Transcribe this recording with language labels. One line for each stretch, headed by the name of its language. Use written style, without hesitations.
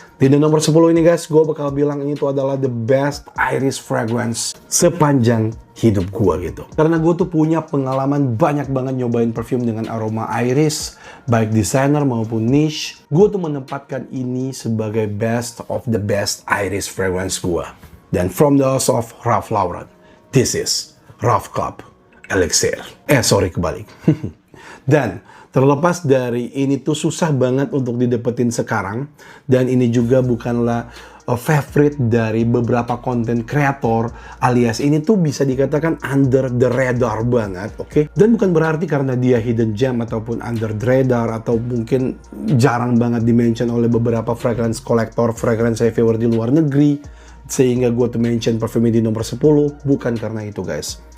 Indonesian: Di nomor 10 ini guys, gue bakal bilang ini tuh adalah
English: the best iris fragrance
Indonesian: sepanjang hidup gue gitu. Karena gue tuh punya pengalaman banyak banget nyobain perfume dengan aroma iris, baik designer maupun niche. Gue tuh menempatkan ini sebagai
English: best of the best iris fragrance
Indonesian: gue. Dan
English: from the house of Ralph Lauren, this is Ralph Club Elixir.
Indonesian: Sorry, kebalik. Dan terlepas dari ini tuh susah banget untuk didapetin sekarang, dan ini juga bukanlah favorite dari beberapa content creator, alias ini tuh bisa dikatakan
English: under the radar
Indonesian: banget, oke? Dan bukan berarti karena dia
English: hidden gem
Indonesian: ataupun
English: under the radar
Indonesian: atau mungkin jarang banget dimention oleh beberapa fragrance collector, fragrance reviewer di luar negeri, sehingga gue tuh mention perfume di nomor 10, bukan karena itu guys.